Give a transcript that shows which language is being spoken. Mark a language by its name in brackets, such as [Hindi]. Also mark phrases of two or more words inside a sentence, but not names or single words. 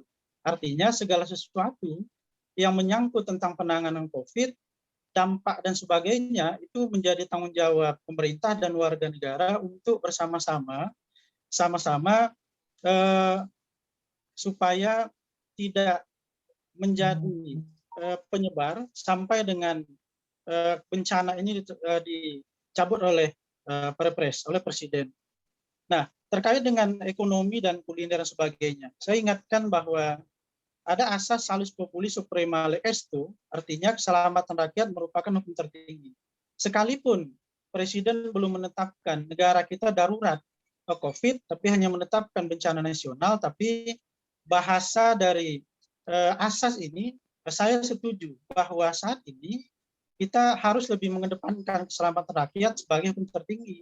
[Indonesian] Artinya segala sesuatu yang menyangkut tentang penanganan COVID, dampak dan sebagainya, itu menjadi tanggung jawab pemerintah dan warga negara untuk bersama-sama supaya tidak menjadi penyebar sampai dengan bencana ini dicabut oleh Perpres, oleh Presiden. Nah, terkait dengan ekonomi dan kuliner dan sebagainya, saya ingatkan bahwa ada asas [Latin] salus populi suprema legislatur, [Indonesian] artinya keselamatan rakyat merupakan hukum tertinggi. Sekalipun Presiden belum menetapkan negara kita darurat COVID, tapi hanya menetapkan bencana nasional, tapi bahasa dari asas ini, saya setuju bahwa saat ini kita harus lebih mengedepankan keselamatan rakyat sebagai hukum tertinggi.